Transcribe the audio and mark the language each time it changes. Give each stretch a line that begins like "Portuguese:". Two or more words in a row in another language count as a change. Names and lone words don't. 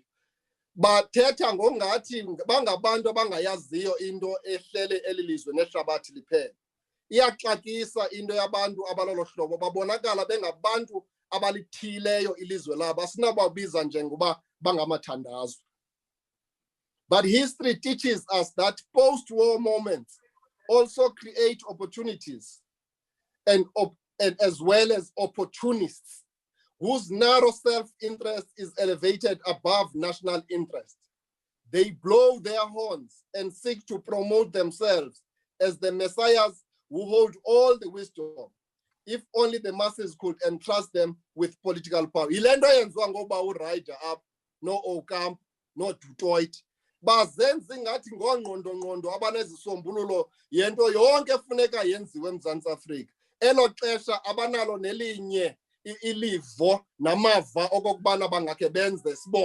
Xhosa: Bathetha ngongathi bangabantu abangayaziyo into ehlele elilizwe nehlabathi liphela. Iyaxakisa into yabantu abalolo hlobo babonakala bengabantu abalithileyo ilizwe labo asinababiza njengoba bangamathandazwe.
English: But history teaches us that post-war moments also create opportunities and as well as opportunists whose narrow self-interest is elevated above national interest. They blow their horns and seek to promote themselves as the messiahs who hold all the wisdom, if only the masses could entrust them with political power.
Xhosa: Ilento yenziwa ngoba uRider up, no Ocamp, no Dutoit. Bazenza ingathi ngongqondo abanezisombululo yento yonke efuneka yenziwe eMzantsi Afrika. Elo xesha abanalo nelinye ilivo namava okokubana bangakhe benze sibone.